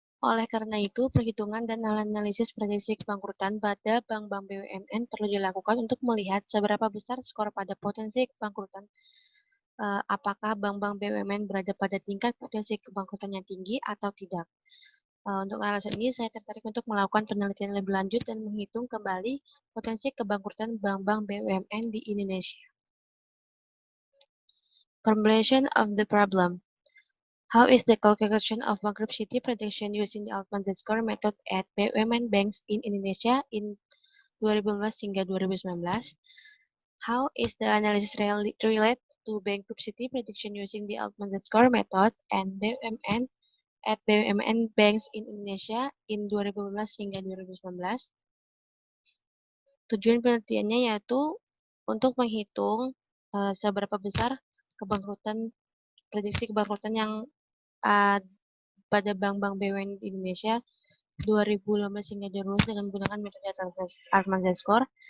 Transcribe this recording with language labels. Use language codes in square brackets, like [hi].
[id] Oleh karena itu, perhitungan dan analisis prediksi kebangkrutan pada bank-bank BUMN perlu dilakukan untuk melihat seberapa besar skor pada potensi kebangkrutan. Apakah bank-bank BUMN berada pada tingkat potensi kebangkrutan yang tinggi atau tidak? Untuk alasan ini, saya tertarik untuk melakukan penelitian lebih lanjut dan menghitung kembali potensi kebangkrutan bank-bank BUMN di Indonesia. [en] Formulation of the problem. How is the calculation of bankruptcy prediction using the Altman Z-Score method at BUMN banks in Indonesia in 2015 [id] hingga [en] 2019? How is the analysis related to bankruptcy prediction using the Altman Z-Score method and BUMN at BUMN banks in Indonesia in 2015 [id] hingga [en] 2019? [id] Tujuan penelitiannya yaitu untuk menghitung seberapa besar prediksi kebangkrutan yang pada bank-bank BUMN di Indonesia 2015 hingga 2020 dengan menggunakan metode Altman Z-Score.